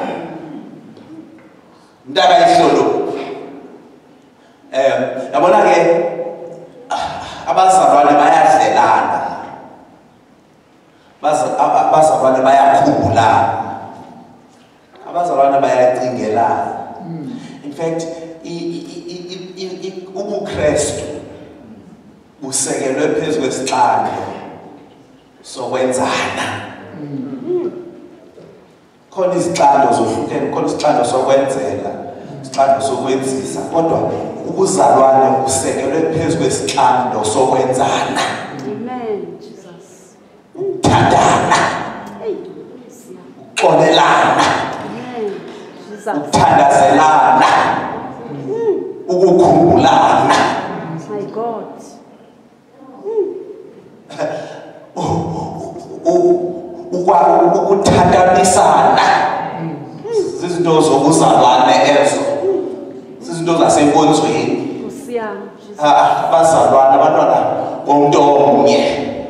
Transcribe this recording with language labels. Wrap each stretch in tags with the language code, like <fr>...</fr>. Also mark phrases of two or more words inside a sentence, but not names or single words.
<xh>Umntaka ihlo lo. Yabona ke abazalwane bayadlelana, abazalwane bayakhumbulana, abazalwane bayacingelana.</xh> <en>In fact,</en> <xh>ubuKristu busekelwe phezu kwesixando sokwenzana. Khona izixando zohlukene, khona isixando sokwenzela, isixando sokwenzisa, kodwa ubuzalwane busekelwe phezu kwesixando sokwenzana. Amen. Jesus. Thandana, uxolelana, Amen. Jesus. ukuthandazelana, ukukhumbulana,</xh> <en>My God.</en> <xh>ukuthandanisana. Zizinto zobuzalwane ezo, zizinto zasenkonzweni. Abazalwane, abantwana bomntu omnye.</xh>